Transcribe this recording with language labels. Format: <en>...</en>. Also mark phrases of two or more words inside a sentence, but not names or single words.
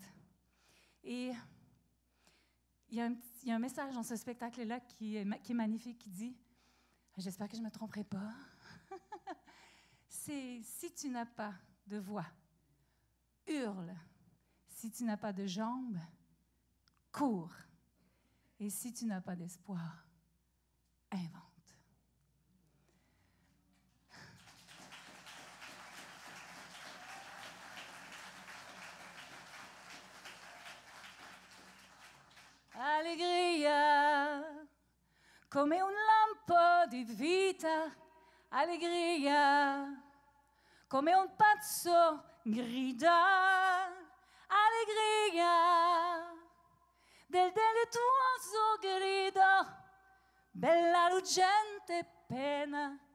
<fr>Et il y a un message dans ce spectacle-là qui est magnifique, qui dit, j'espère que je ne me tromperai pas, c'est « Si tu n'as pas de voix, hurle. Si tu n'as pas de jambes, cours. Et si tu n'as pas d'espoir, invente.</fr> <it>» Allegria, come un lampo di vita, allegria, come un pazzo grida, allegria, del delittuoso grido, bella ruggente pena,</it>